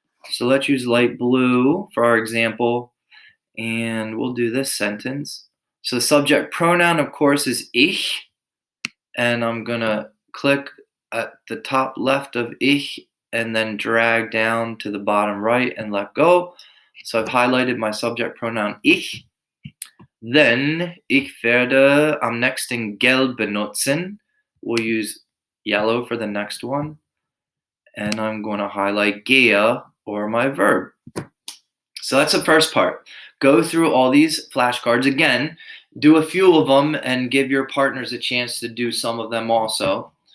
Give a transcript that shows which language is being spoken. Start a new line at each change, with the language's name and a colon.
English: So let's use light blue for our example. And we'll do this sentence. So the subject pronoun, of course, is ich. And I'm going to click at the top left of ich and then drag down to the bottom right and let go. So I've highlighted my subject pronoun ich. Then
German: ich werde am nächsten gelb benutzen.
English: We'll use yellow for the next one. And I'm going to highlight gehe, or my verb. So that's the first part. Go through all these flashcards again. Do a few of them and give your partners a chance to do some of them also.